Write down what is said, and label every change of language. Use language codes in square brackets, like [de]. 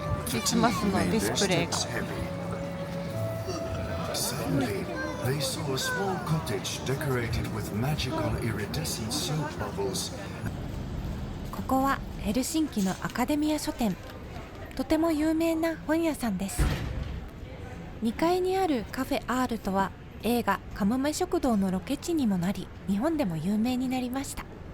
[ja] クリスマスのディスプレイが。 [en] Suddenly, they saw a small cottage decorated with magical iridescent soap bubbles. [ja] ここはヘルシンキのアカデミア書店。とても有名な本屋さんです。 2階にあるカフェアールとは映画カモメ食堂のロケ地にもなり、日本でも有名になりました。